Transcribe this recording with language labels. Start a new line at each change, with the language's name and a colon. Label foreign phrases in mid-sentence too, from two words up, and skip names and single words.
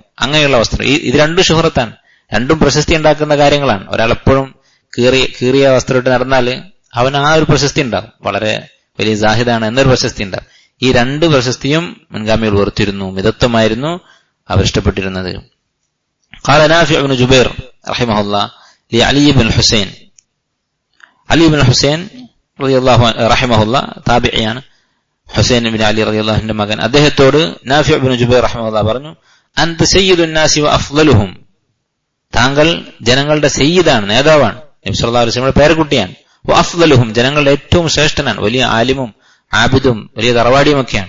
Malayalam: അങ്ങനെയുള്ള വസ്ത്രം, ഇത് രണ്ടും ഷുഹറത്താണ്, രണ്ടും പ്രശസ്തി ഉണ്ടാക്കുന്ന കാര്യങ്ങളാണ്. ഒരാൾ എപ്പോഴും കീറിയ വസ്ത്രമായിട്ട് നടന്നാൽ അവൻ ആ ഒരു പ്രശസ്തി ഉണ്ടാകും, വളരെ വലിയ സാഹിദാണ് എന്നൊരു പ്രശസ്തി ഉണ്ടാകും. ഈ രണ്ട് പ്രശസ്തിയും മുൻഗാമികൾ വെറുത്തിരുന്നു, മിതത്വമായിരുന്നു അവർ ഇഷ്ടപ്പെട്ടിരുന്നത്.
Arabic: قال نافع بن جبير رحمه الله لعلي بن الحسين, علي بن الحسين رضي الله عنه رحمه الله
Malayalam: താബിഈയാണ്, ഹുസൈൻ ബിൻ അലി റളിയല്ലാഹു അൻഹുവിന്റെ മകൻ. അദ്ദേഹത്തോട് നാഫി ബിൻ ജുബൈർ റഹിമഹുല്ലാഹ് പറഞ്ഞു,
Arabic: أنت سيد الناس وأفضلهم,
Malayalam: താങ്കൾ ജനങ്ങളുടെ സയ്യിദാണ്, നേതാവാണ്, നബി
Arabic: صلى الله عليه وسلم
Malayalam: പേരക്കുട്ടിയാണ്. വഅഫ്ളലുഹും, ജനങ്ങളുടെ ഏറ്റവും ശ്രേഷ്ഠനാണ്, വലിയ ആലിമും ആബിദും വലിയ തറവാടിയുമൊക്കെയാണ്.